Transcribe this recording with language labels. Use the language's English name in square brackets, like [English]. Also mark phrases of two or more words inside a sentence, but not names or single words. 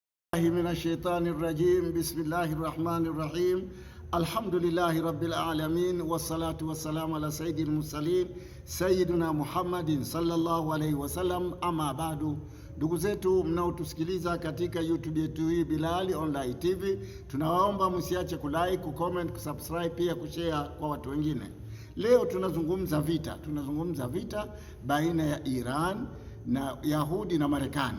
[Arabic] من الشيطان الرجيم. بسم الله الرحمن الرحيم. الحمد لله رب العالمين والصلاة والسلام على سيد المرسلين سيدنا محمد صلى الله عليه وسلم. أما بعد, [Swahili] ndugu zetu mnaotusikiliza katika YouTube yetu hii Bilali Online TV, tunawaomba msiache kulike, kucomment, kusubscribe, pia kushare kwa watu wengine. Leo tunazungumza vita baina ya Iran na Yahudi na Marekani.